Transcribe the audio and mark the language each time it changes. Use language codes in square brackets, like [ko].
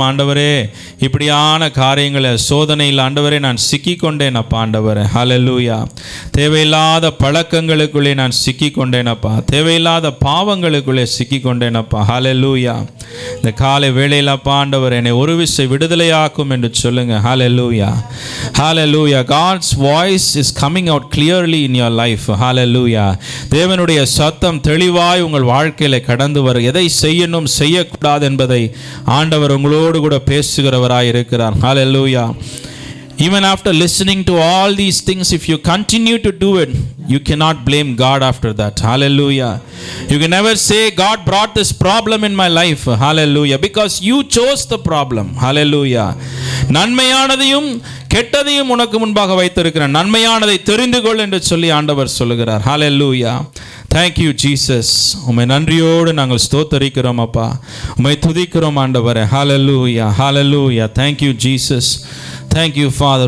[ta] ஆண்டவரே இப்படியான காரியங்களை சோதனையில் ஆண்டவரே நான் சிக்கிக்கொண்டேன் அப்பா. ஆண்டவரே ஹல்லேலூயா. தேவையில்லாத பழக்கங்களுக்குள்ளே நான் சிக்கிக்கொண்டேன் அப்பா. தேவையில்லாத பாவங்களுக்குள்ளே சிக்கிக்கொண்டேன் அப்பா. ஹல்லேலூயா. இந்த காலை வேளையில் அப்பா ஆண்டவர் என்னை ஒரு விசை விடுதலையாக்கும் என்று சொல்லுங்க. ஹல்லேலூயா. ஹல்லேலூயா. [en] God's voice is coming out clearly in your life. [ta] ஹல்லேலூயா. தேவனுடைய சத்தம் தெளிவாய் உங்கள் வாழ்க்கையில கடந்து வரும். எதை செய்யணும் செய்யக்கூடாது என்பதை ஆண்டவர் உங்களோடு கூட பேசுகிறவராய் இருக்கிறார். ஹல்லேலூயா. [en] Even after listening to all these things, if you continue to do it, you cannot blame God after that. Hallelujah. You can never say God brought this problem in my life. Hallelujah. Because you chose the problem. Hallelujah. [ta] நன்மையானதையும் கெட்டதையும் உனக்கு முன்பாக வைத்திருக்கிறேன், நன்மையானதை தெரிந்து கொள் என்று சொல்லி ஆண்டவர் சொல்லுகிறார். Hallelujah. [en] Thank you Jesus. [ta] உம்மை நன்றியோடு நாங்கள் ஸ்தோத்தரிக்கிறோம் அப்பா. உம்மை துதிக்கிறோம் ஆண்டவரே. [en] Hallelujah. Hallelujah. Thank you Jesus. Thank you father.